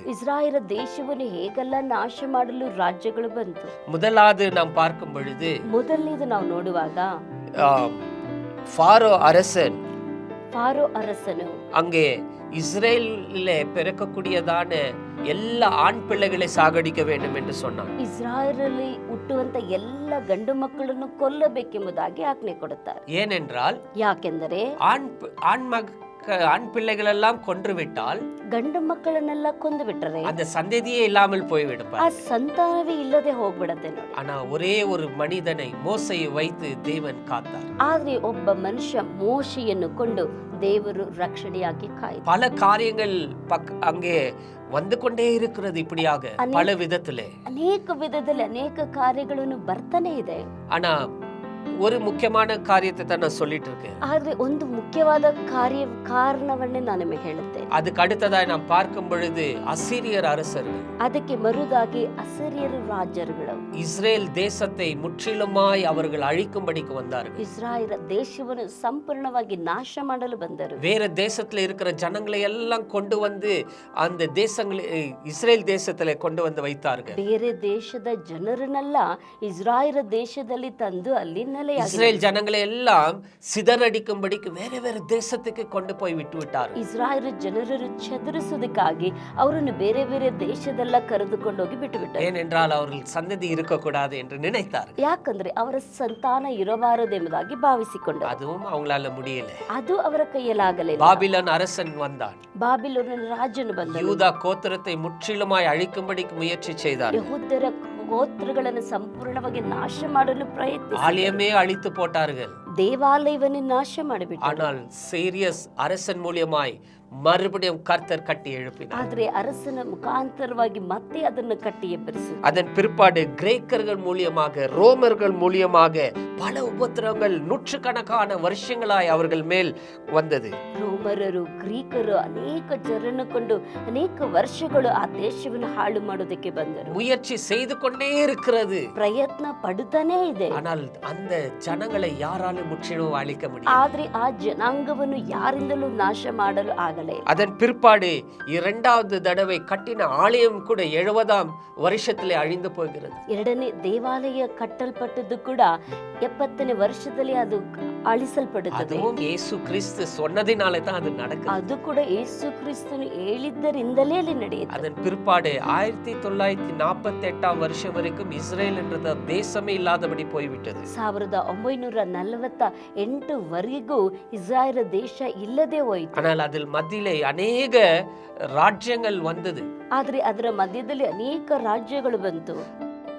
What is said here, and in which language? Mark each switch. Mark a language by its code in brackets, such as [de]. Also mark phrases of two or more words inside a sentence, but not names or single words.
[kn] ಇಸ್ರಾಯೇಲ್ ದೇಶವನ್ನು ಹೇಗೆಲ್ಲ ನಾಶ ಮಾಡಲು ರಾಜ್ಯಗಳು ಬಂತು. [ta] முதலாவது நாம் பார்க்கும் பொழுது, [kn] ಮೊದಲನೇದು ನಾವು ನೋಡುವಾಗ [ta] ஃபாரோ அரசன் அங்கே இஸ்ரேலிலே பிறக்கக்கூடியதான எல்லா ஆண் பிள்ளைகளை சாகடிக்க வேண்டும் என்று சொன்னான். [kn] ಇಸ್ರಾಯೇಲಲ್ಲಿ ಹುಟ್ಟುವಂತ ಎಲ್ಲ ಗಂಡು ಮಕ್ಕಳನ್ನು ಕೊಲ್ಲಬೇಕೆಂಬುದಾಗಿ ಆಜ್ಞೆ ಕೊಡುತ್ತಾರೆ. [ta] ஏனென்றால் [kn] ಯಾಕೆಂದರೆ [ta] ஆண் பிள்ளைகள் எல்லாம் கொன்று விட்டால் [kn] ಗಂಡು ಮಕ್ಕಳನ್ನೆಲ್ಲ ಕೊಂದು ಬಿಟ್ಟರೆ [ta] அந்த சந்ததியே இல்லாமல் போய்விடும். [kn] ಆ ಸಂತಾನವೇ ಇಲ್ಲದೆ ಹೋಗ್ಬಿಡತ್ತೆ ನೋಡಿ. [ta] ஆனா ஒரே ஒரு மனிதனை மோசையை வைத்து தேவன் காத்தார். [kn] ಆದ್ರೆ ಒಬ್ಬ ಮನುಷ್ಯ ಮೋಶೆಯನ್ನು ಕೊಂಡು ದೇವರು ರಕ್ಷಣೆಯಾಗಿ ಕಾಯ್ದ. [ta] பல காரியங்கள் அங்கே வந்து கொண்டே இருக்கிறது இப்படியாக பல விதத்திலே. [kn] ಅನೇಕ ವಿಧದಲ್ಲಿ ಅನೇಕ ಕಾರ್ಯಗಳನ್ನು ಬರ್ತಾನೆ ಇದೆ. [ta] ஆனா ஒரு முக்கியமான காரியத்தை தான் நான் சொல்லிட்டு இருக்கேன். [kn] ಆದ್ರೆ ಒಂದು ಮುಖ್ಯವಾದ ಕಾರಣವನ್ನೇ ನಾನು ನಿಮಗೆ ಹೇಳುತ್ತೇನೆ. [ta] அதுக்கு அடுத்ததாய் நாம் பார்க்கும் பொழுது அசீரியர் அரசர்கள், [kn] ಅದಕ್ಕೆ ಮರುದಾಗಿ ಅಸಿರಿಯರು ರಾಜರುಗಳು [ta] இஸ்ரேல் தேசத்தை முற்றிலுமாய் அவர்கள் அழிக்கும்படிக்கு வந்தார்கள். [kn] ಇಸ್ರಾಯೇಲ್ ದೇಶವನ್ನು ಸಂಪೂರ್ಣವಾಗಿ ನಾಶ ಮಾಡಲು ಬಂದರು. [ta] வேற தேசத்துல இருக்கிற ஜனங்களை எல்லாம் கொண்டு வந்து அந்த தேசங்களை இஸ்ரேல் தேசத்துல கொண்டு வந்து வைத்தார்கள். [kn] ಬೇರೆ ದೇಶದ ಜನರನ್ನೆಲ್ಲ ಇಸ್ರಾಯೇಲ್ ದೇಶದಲ್ಲಿ ತಂದು ಅಲ್ಲಿ [ta] இஸ்ரேல் ஜனங்களை எல்லாம் சிதறடிக்கும்படிக்கு வேற வேற தேசத்துக்கு கொண்டு போய் விட்டு விட்டார். [kn] ಇಸ್ರಾಯೇಲ್ ಜನರನ್ನು ಚದುರಿಸುವುದಕ್ಕಾಗಿ ಅವರನ್ನು ಬೇರೆ ಬೇರೆ ದೇಶದೆಲ್ಲ ಕರೆದುಕೊಂಡು ಹೋಗಿ ಬಿಟ್ಟು ಬಿಟ್ಟರು. [ta] ஏனென்றால் அவர்கள் சந்ததி இருக்கக்கூடாது என்று நினைத்தார். [kn] ಯಾಕಂದ್ರೆ ಅವರ ಸಂತಾನ ಇರಬಾರದೆಂಬುದಾಗಿ ಭಾವಿಸಿಕೊಂಡರು. [ta] அதுவும் அவங்களால முடியல. [kn] ಅದು ಅವರ ಕೈಯಲ್ಲಾಗಲಿಲ್ಲ. [ta] பாபிலோன் அரசன் வந்தான். [kn] ಬಾಬಿಲೋನಿನ ರಾಜನು ಬಂದನು. [ta] யூதா கோத்திரத்தை முற்றிலுமாய் அழிக்கும்படிக்கு முயற்சி செய்தார். [kn] ಯೆಹೂದ್ಯರ ಗೋತ್ರಗಳನ್ನು ಸಂಪೂರ್ಣವಾಗಿ ನಾಶ ಮಾಡಲು ಪ್ರಯತ್ನಿಸಿದರು. [ta] ஆலயமே அழித்து போட்டார்கள். [kn] ದೇವಾಲಯವನ್ನು ನಾಶ ಮಾಡಿಬಿಟ್ಟರು. [ta] ஆனால் சீரியஸ் அரசன் மூலியமாய் மறுபடியும் கர்த்தர் கட்டி எழுப்பினார். [kn] ಆದ್ರೆ ಅರಸನ ಮುಖಾಂತರವಾಗಿ ಮತ್ತೆ ಅದನ್ನು ಕಟ್ಟಿ ಎಬ್ಬರಿಸಿದರು. [ta] அதன் பிற்பாடு கிரேக்கர்கள் மூலியமாக ரோமர்கள் மூலியமாக பல உபத்திரவங்கள் நூற்றுக்கணக்கான வருஷங்களாய் அவர்கள் மேல் வந்தது. [kn] ರೋಮರರು ಗ್ರೀಕರು ಅನೇಕ ಜನರನ್ನು ಕೊಂಡು ಅನೇಕ ವರ್ಷಗಳು ಆ ದೇಶವನ್ನು ಹಾಳು ಮಾಡೋದಕ್ಕೆ ಬಂದರು. [ta] முயற்சி செய்து கொண்டே இருக்கிறது. [kn] ಪ್ರಯತ್ನ ಪಡುತ್ತಾನೇ ಇದೆ. [ta] ஆனால் அந்த ஜனங்களை யாராலும் முற்றிலும் அழிக்க முடியும். [kn] ಆದ್ರೆ ಆ ಜನಾಂಗವನ್ನು ಯಾರಿಂದಲೂ ನಾಶ ಮಾಡಲು ಆಗಲೇ. [ta] அதன் பிற்பாடு இரண்டாவது தடவை கட்டின ஆலயம் கூட 70ஆம் வருஷத்திலே அழிந்து போகிறது. [kn] ಎರಡನೇ ದೇವಾಲಯ ಕಟ್ಟಲ್ಪಟ್ಟದ್ದು ಕೂಡ 70ನೇ ವರ್ಷದಲ್ಲಿ ಅದು ಅಳಿಸಲ್ಪಡುತ್ತದೆ. [ta] அதுவும் இயேசு கிறிஸ்து சொன்னதினாலே தான் அது நடக்குது. [kn] ಅದು ಕೂಡ ಯೇಸು ಕ್ರಿಸ್ತನು ಹೇಳಿದ್ದರಿಂದಲೇ ಅಲ್ಲಿ ನಡೆಯುತ್ತೆ. [ta] அதன் பிற்பாடு 1948ஆம் வருஷம் வரைக்கும் இஸ்ரேல் என்ற தேசமே இல்லாதபடி போய்விட்டது. [kn] 1948 ವರೆಗೂ ಇಸ್ರಾಯೇಲ್ ದೇಶ ಇಲ್ಲದೆ ಹೋಯಿತು. [ta] ஆனால் அதில் மத்தியிலே அநேக ராஜ்யங்கள் வந்தது. [kn] ಆದ್ರೆ ಅದರ ಮಧ್ಯದಲ್ಲಿ ಅನೇಕ ರಾಜ್ಯಗಳು ಬಂತು.